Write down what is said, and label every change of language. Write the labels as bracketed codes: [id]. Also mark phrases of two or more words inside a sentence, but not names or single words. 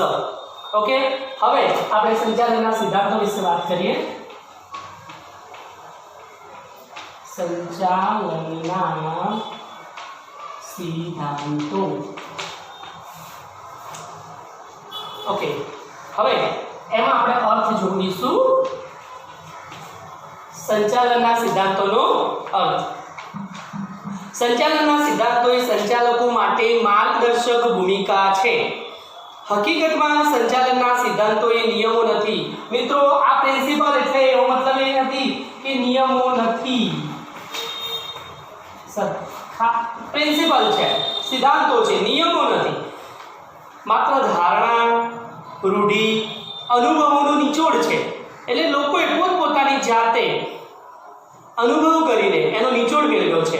[gu] ઓકે, હવે આપણે સંચાલનના સિદ્ધાંતો વિશે વાત કરીએ। સંચાલનના સિદ્ધાંતો ઓકે, હવે એમાં આપણે અર્થ જોડીશું। સંચાલનના સિદ્ધાંતોનો અર્થ। સંચાલનના સિદ્ધાંતો એ સંચાલકો માટે માર્ગદર્શક ભૂમિકા છે। હકીકતમાં સંચાલનના સિદ્ધાંતો એ નિયમો નથી। મિત્રો આ પ્રિન્સિપલ એટલે એવો મતલબ એ નથી કે નિયમો નથી, પ્રિન્સિપલ છે, સિદ્ધાંતો છે, નિયમો નથી। માત્ર ધારણા, રૂઢિ, અનુભવોનું નિચોડ છે। એટલે લોકોએ પોતપોતાની જાતે અનુભવ કરીને એનો નિચોડ મેળવ્યો છે।